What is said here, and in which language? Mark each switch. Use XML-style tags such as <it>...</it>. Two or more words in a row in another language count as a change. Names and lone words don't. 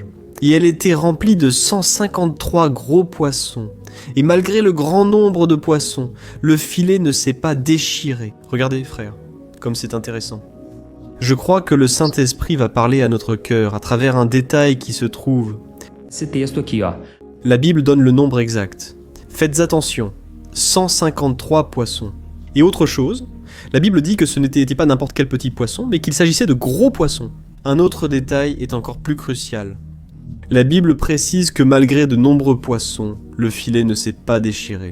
<fr>Et elle était remplie de 153 gros poissons. Et malgré le grand nombre de poissons, le filet ne s'est pas déchiré. Regardez, frère, comme c'est intéressant. Je crois que le Saint-Esprit va parler à notre cœur à travers un détail qui se trouve.</fr> <pt>Esse texto aqui, ó.</pt> <fr>La Bible donne le nombre exact. Faites attention, 153 poissons. Et autre chose, la Bible dit que ce n'était pas n'importe quel petit poisson, mais qu'il s'agissait de gros poissons. Un autre détail est encore plus crucial. La Bible précise que malgré de nombreux poissons, le filet ne s'est pas déchiré.</fr>